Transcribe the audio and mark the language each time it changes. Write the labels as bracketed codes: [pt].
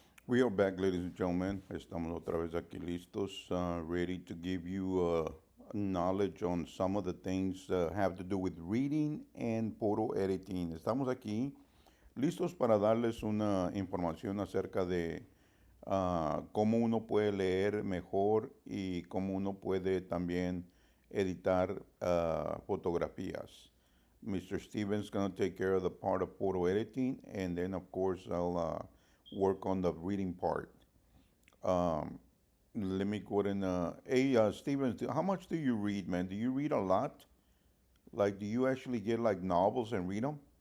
[en] We are back, ladies and gentlemen. [es] Estamos otra vez aquí listos, [en] ready to give you knowledge on some of the things have to do with reading and photo editing. [es] Estamos aquí listos para darles una información acerca de cómo uno puede leer mejor y cómo uno puede también editar fotografías. [en] Mr. Steven's going to take care of the part of photo editing, and then, of course, I'll work on the reading part. Um, Let me go ahead and, hey, Steven, how much do you read, man? Do you read a lot? Like, do you actually get like novels and read them?